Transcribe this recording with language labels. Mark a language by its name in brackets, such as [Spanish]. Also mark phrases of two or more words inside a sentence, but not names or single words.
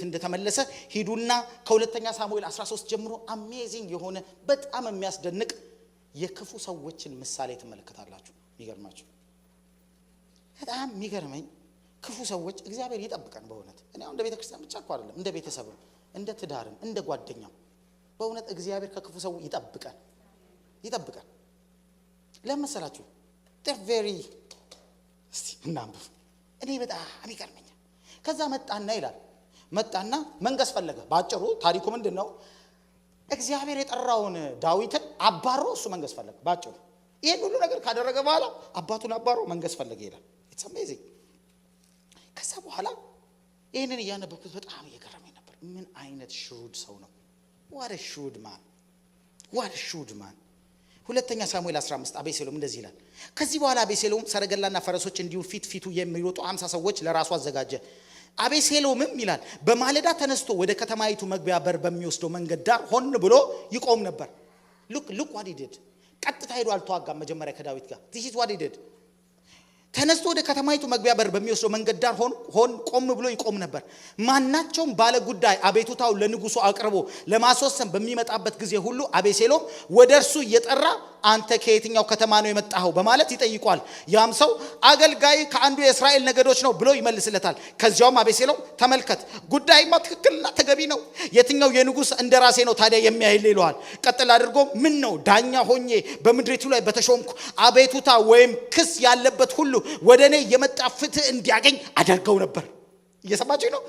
[Amharic] እንደተመለሰ ሂዱና ከሁለተኛ ሳሙኤል 13 ጀምሮ አሜዚንግ የሆነ በጣም የሚያስደንቅ የክፉ ሰዎችን ምሳሌ ተመለከታላችሁ። የሚገርማችሁ በጣም የሚገርመኝ ክፉ ሰዎች እግዚአብሔር ይጠብቀን በእውነት። እኔ አሁን እንደ ቤተክርስቲያን ብቻ እኮ አይደለም እንደ ቤተሰብም እንደ ትዳርም እንደ ጓደኛም በእውነት እግዚአብሔር ከክፉ ሰው ይጠብቀን። ለምሳላችሁ [English] they're very [Amharic] እናንብብ። እኔ በጣም ይገርመኛል። ከዛ መጣና ይላል መጣና መንገስ ፈለገ። ባጭሩ ታሪኩ ምንድነው? እግዚአብሔር የጠራውን ዳዊትን አባሮ እሱ መንገስ ፈለገ። ባጭሩ ይሄን ሁሉ ነገር ካደረገ በኋላ አባቱን አባሮ መንገስ ፈለገ ይላል። [English] it's amazing። [Amharic] ከዛ በኋላ ይሄንን ያነበብኩት በጣም እየገረመኝ ነበር። ምን አይነት ሽሩድ ሰው ነው! [English] what a shrewd man። [Amharic] ሁለተኛ ሳሙኤል 15 አቤሴሎም እንደዚህ ይላል። ከዚህ በኋላ አቤሴሎም ሰረገላና ፈረሶች እንዲሁ ፊቱ የሚሮጡ 50 ሰዎች ለራሱ አዘጋጀ። አቤሴሎምም ይላል በማለዳ ተነስቶ ወደ ከተማይቱ መግቢያ በር በሚወስደው መንገድ ዳር ሆን ብሎ ይቆም ነበር። [English] look what he did። [Amharic] ቀጥታ ሄዶ አልተዋጋም መጀመሪያ ከዳዊት ጋር። [English] this is what he did። [Amharic] ተነስቶ ወደ ከተማይቱ መግቢያ በር በሚወስደው መንገድ ዳር ቆም ብሎ ይቆም ነበር። ማናቸውም ባለ ጉዳይ አቤቱታው ለንጉሱ አቅርቦ ለማስወሰን በሚመጣበት ጊዜ ሁሉ አቤሴሎም ወደ እርሱ እየጠራ አንተ ከየትኛው ከተማ ነው የመጣኸው በማለት ይጠይቋል። ያም ሰው አገልጋይ ከአንዱ የእስራኤል ነገዶች ነው ብሎ ይመልስለታል። ከዚያውም አቤሴሎም ተመልከት ጉዳይማ ትክክልና ተገቢ ነው፣ የትኛው የንጉስ እንደራሴ ነው ታዲያ የሚያይል ይለዋል። ቀጥል አድርጎ ምን ነው ዳኛ ሆኜ በምድሪቱ ላይ በተሾምኩ አቤቱታ ወይም ክስ ያለበት ሁሉ ወደኔ የመጣ ፍትህ እንዲያገኝ አደርገው ነበር። እየሰማችሁ ነው?